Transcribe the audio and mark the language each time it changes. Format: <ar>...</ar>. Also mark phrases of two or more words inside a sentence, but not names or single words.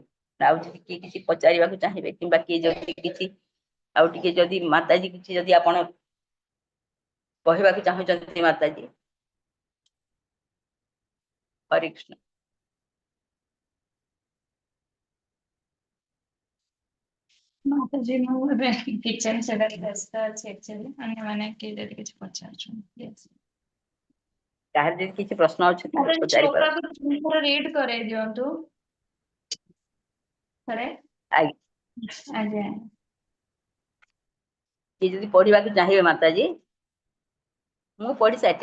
<or>ଆଉ ଯଦି କିଏ କିଛି ପଚାରିବାକୁ ଚାହିଁବେ କିମ୍ବା କିଏ ଯଦି କିଛି ଆଉ ଟିକେ ଯଦି ମାତାଜୀ କିଛି ଯଦି ଆପଣ କହିବାକୁ ଚାହୁଁଛନ୍ତି ମାତାଜୀ। ହରେ କୃଷ୍ଣ। माताजी ମୁଁ ଏବେ କିଚେନ ସେଟା ବ୍ୟସ୍ତ ଅଛି एक्चुअली। ଅନ୍ୟ ମାନେ କେ ଯଦି କିଛି ପଚାରୁଛନ୍ତି। କାହାର ଯଦି କିଛି ପ୍ରଶ୍ନ ଅଛି ତାହେଲେ ମାତାଜୀ ପଚାରି ପାର। ଶ୍ଲୋକାକୁ ରିଡ୍ କରେଇ ଦିଅନ୍ତୁ ଥରେ। ଆଜ୍ଞା ଆଜ୍ଞା କିଏ ଯଦି ପଢିବାକୁ ଚାହିଁବେ ମାତାଜୀ ମୁଁ ପଢି ସାରିଛି।</or>